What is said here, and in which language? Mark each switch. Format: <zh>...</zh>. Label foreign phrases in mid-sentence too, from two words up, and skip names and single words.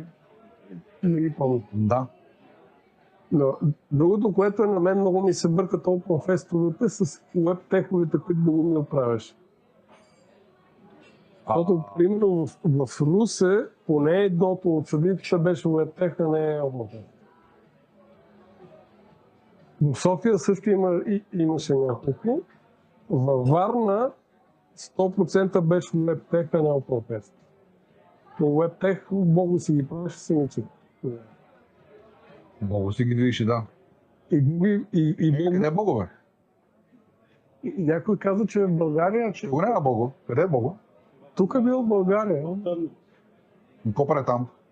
<bg>Не ги помня. Да. Но другото, което на мен много ми се бъркат OpenFest-овете с веб-теховете, които да го ми оправяш. Защото, примерно, в Русе, поне едното от събитията беше веб-тех, а не OpenFest. В София също имаше някакви. Във Варна 100% беше веб-тех, а не OpenFest. Но веб-тех много си ги правеше самичи. Много си ги видиш, да. Не Бого, бе? Някой каза, че е в България. Го няма Бого. Къде е Бого? Тук е бил в България. Какво прави там?</bg>